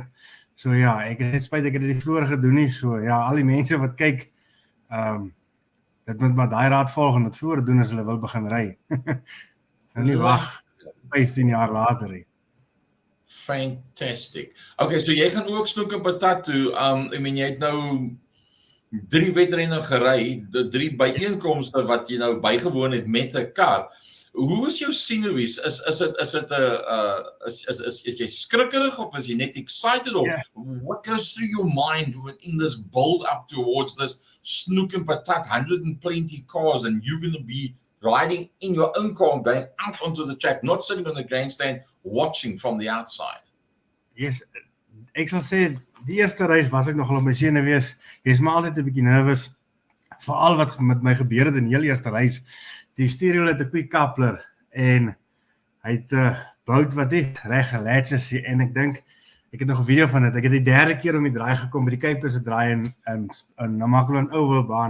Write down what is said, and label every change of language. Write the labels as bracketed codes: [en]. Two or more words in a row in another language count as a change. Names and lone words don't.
[af] So ja, ek het net spyt ek het dit nie vroeër gedoen nie. So ja, al die mense wat kyk, dit moet maar daai raad volg en dit vroeër doen as hulle wil begin ry. En nie wag 15 jaar later nie. [en] Fantastic. [af] Okay, so jy gaan ook snoek en patat toe. [en] I mean, [af] jy het nou 3 wedrenne gery, 3 byeenkomste wat jy nou bygewoon het met 'n kar. Hoe is jou senuwees? Is jy skrikkerig of is jy net [en] excited or what goes through your mind in this build up towards this snoek en patat 120 cars and you're going to be riding in your own car, going out onto the track, not sitting on the grandstand, watching from the outside? Yes, [af] ek sal sê, die eerste reis was ek nogal op my senuwees. Jy is maar altyd 'n bietjie nervus, veral wat met my gebeur het in die heel eerste reis. Die stuurwiel het 'n quick coupler en hy het bout wat nie reg gelatch is nie. En ek dink ek het nog 'n video van dit. Ek het die derde keer om die draai gekom by die Kuipers se draai in Namakwa Oval baan.